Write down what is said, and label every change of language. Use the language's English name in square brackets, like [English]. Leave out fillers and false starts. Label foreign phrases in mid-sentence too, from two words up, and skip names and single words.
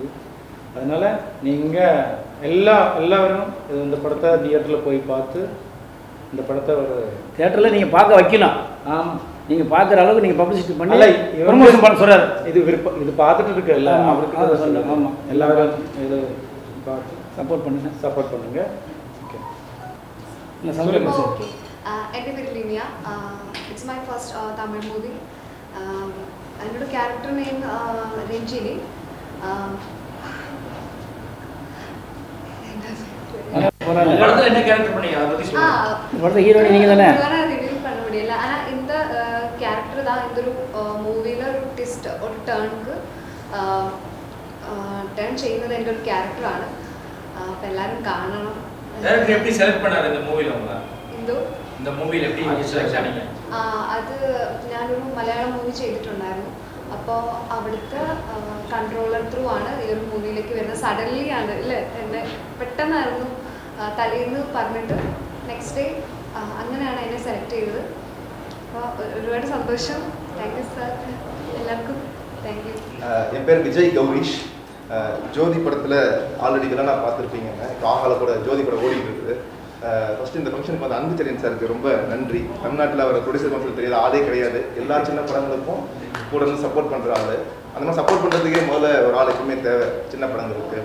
[Tamil] அதனால் நீங்கள் எல்லாரும் இந்த படத்தை தியேட்டரில் போய் பார்த்து இந்த படத்தை ஒரு தியேட்டரில் நீங்கள் பார்க்க வைக்கலாம். ஆமாம், நீங்கள் பார்க்குற அளவுக்கு நீங்கள் பப்ளிசிட்டி பண்ணி ப்ரமோஷன் பண்ண சொல்கிறார். இது பார்த்துட்டு இருக்கு எல்லாம். அவருக்கு சொல்லுங்கள். ஆமாம், எல்லாரும் இது பார்த்து சப்போர்ட் பண்ணுங்க. ஓகே, ஓகே. [Malayalam] എൻ്റെ പേര് ലിനിയ. [English] it's my first Tamil movie. [Malayalam] എന്നോട് [English] character name [Malayalam] രഞ്ജിനി. [Tamil] ஹீரோயின் நீங்கள் தானே? ரிவீல் பண்ண முடியல. ஆனால் இந்த கேரக்டர் தான் இந்த ஒரு [Malayalam] മൂവിയിലെ ഒരു ട്വിസ്റ്റ്, ഒരു ടേൺ ചെയ്യുന്നത് എൻ്റെ ഒരു ക്യാരക്ടറാണ്. അപ്പം എല്ലാവരും കാണണം. [Tamil] எப்படி செலக்ட் பண்ணாரு இந்த மூவில உங்க? இந்த மூவில எப்படி செலக்ட் பண்ணீங்க? [Malayalam] അത് ഞാനൊരു മലയാളം മൂവി ചെയ്തിട്ടുണ്ടായിരുന്നു. അപ്പോൾ അവിടുത്തെ [English] controller through [Malayalam] ആണ് ഈ ഒരു മൂവിയിലേക്ക് വരുന്നത്. സഡൻലി ആണ് അല്ലേ, എന്നെ പെട്ടെന്നായിരുന്നു തലേന്ന് പറഞ്ഞിട്ട് [English] next day [Malayalam] അങ്ങനെയാണ് എന്നെ സെലക്ട് ചെയ്തത്. അപ്പോൾ ഒരുപാട് സന്തോഷം. [English] thank you sir, [Malayalam] എല്ലാവർക്കും [English] thank you. [Tamil] என் பேர் விஜய் கௌரிஷ். ஜோதி படத்தில் ஆல்ரெடி வில்லனா பார்த்துருப்பீங்க. இப்போ ஆகால கூட ஜோதி படம் ஓடிட்டு இருக்குது. ஃபஸ்ட்டு இந்த ஃபங்க்ஷனுக்கு வந்து அன்புச்செழியன் சாருக்கு ரொம்ப நன்றி. தமிழ்நாட்டில் அவர் [English] producer council [Tamil] தெரியாத ஆளே கிடையாது. எல்லா சின்ன படங்களுக்கும் கூட இருந்து சப்போர்ட் பண்ணுற ஆள். அந்த மாதிரி சப்போர்ட் பண்ணுறதுக்கே முதல்ல ஒரு ஆள் எப்பவுமே தேவை சின்ன படங்களுக்கு.